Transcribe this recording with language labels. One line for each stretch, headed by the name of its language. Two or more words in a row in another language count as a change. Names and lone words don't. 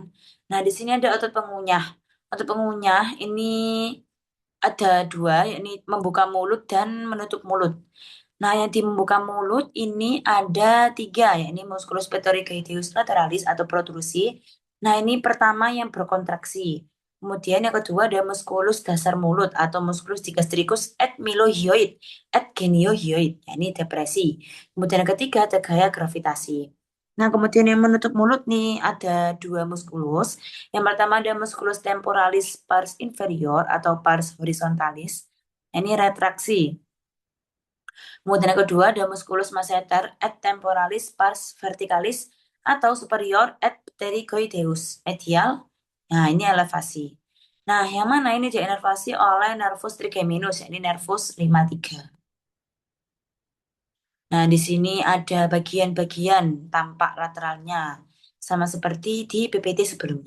Indonesian: Nah, di sini ada otot pengunyah. Otot pengunyah ini ada dua, yakni membuka mulut dan menutup mulut. Nah, yang di membuka mulut ini ada tiga, yakni
Latin: musculus petorrheideus lateralis
Indonesian: atau protrusi. Nah, ini pertama yang berkontraksi. Kemudian yang kedua ada musculus dasar mulut atau
Latin: musculus digastricus et mylohyoid et geniohyoid,
Indonesian: yakni depresi. Kemudian yang ketiga ada gaya gravitasi. Nah, kemudian yang menutup mulut nih ada dua muskulus. Yang pertama ada
Latin: musculus temporalis pars inferior
Indonesian: atau
Latin: pars horizontalis.
Indonesian: Ini retraksi. Kemudian yang kedua ada
Latin: musculus masseter et temporalis pars verticalis
Indonesian: atau
Latin: superior et pterygoideus medial.
Indonesian: Nah, ini elevasi. Nah, yang mana ini diinervasi oleh
Latin: nervus trigeminus,
Indonesian: yakni nervus 53. Nah, di sini ada bagian-bagian tampak lateralnya, sama seperti di PPT sebelumnya.